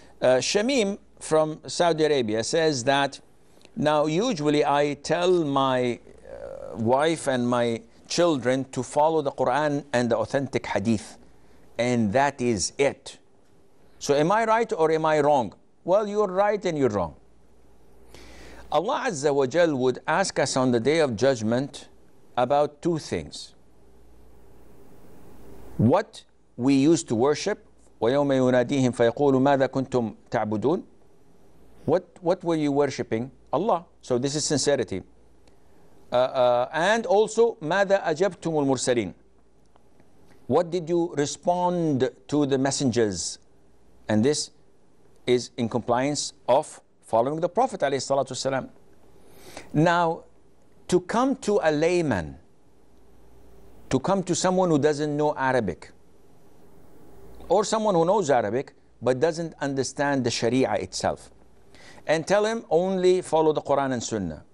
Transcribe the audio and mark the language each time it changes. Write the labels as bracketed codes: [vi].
[en] Shamim from Saudi Arabia says that, now usually I tell my wife and my children to follow the Quran and the authentic hadith, and that is it. So am I right or am I wrong? Well, you're right and you're wrong. Allah Azza wa Jal would ask us on the Day of Judgment about two things. What we used to worship, [ar] وَيَوْمَ يُنَادِيهِمْ فَيَقُولُ مَاذَا كُنْتُمْ تَعْبُدُونَ? [en] What were you worshipping? Allah. So this is sincerity. And also, [ar] مَاذَا أَجَبْتُمُ الْمُرْسَلِينَ? [en] What did you respond to the messengers? And this is in compliance of following the Prophet ﷺ. Now, to come to a layman, to come to someone who doesn't know Arabic, or someone who knows Arabic but doesn't understand the Sharia itself, and tell him only follow the Quran and Sunnah.